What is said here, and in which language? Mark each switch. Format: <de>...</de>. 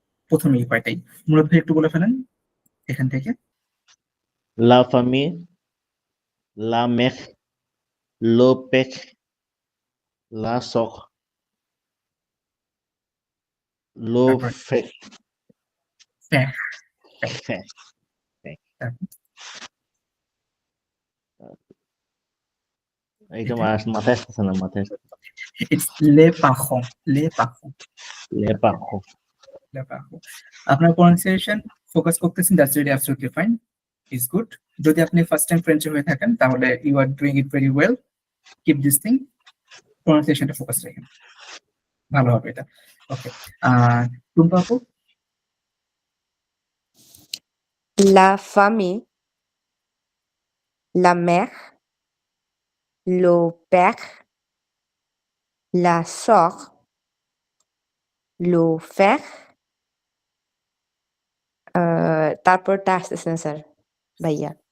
<bn>প্রথমে এই কয়টাই মূলত একটু বলে ফেলেন এখান থেকে।</bn> <fr>La famille, la mère, le père, la sœur, le</fr> <bn>তারপরে</bn> <fr>frère. frère, Frère.</fr> <bn>এইটা মাথায় আসতেছে না, মাথায় আসতেছে।</bn> <fr>it's les parents, les parents, Les parents. les parents।</fr> <bn>আপনার প্রনাউন্সিয়েশন ফোকাস করতেছেন,</bn> <en>That's really absolutely fine, is good.</en> <bn>যদি আপনি ফার্স্ট টাইম ফ্রেঞ্চে হয়ে থাকেন তাহলে</bn> <en>you are doing it very well, keep this thing,</en> <bn>প্রনাউন্সিয়েশনটা focus রাখেন, ভালো হবে এটা। ওকে, টুম্পা আপু?</bn> <fr>La famille, la mère, le père, la sœur, le frère,</fr> <bn>তারপরটা আসতেছে না স্যার ভাইয়া।</bn>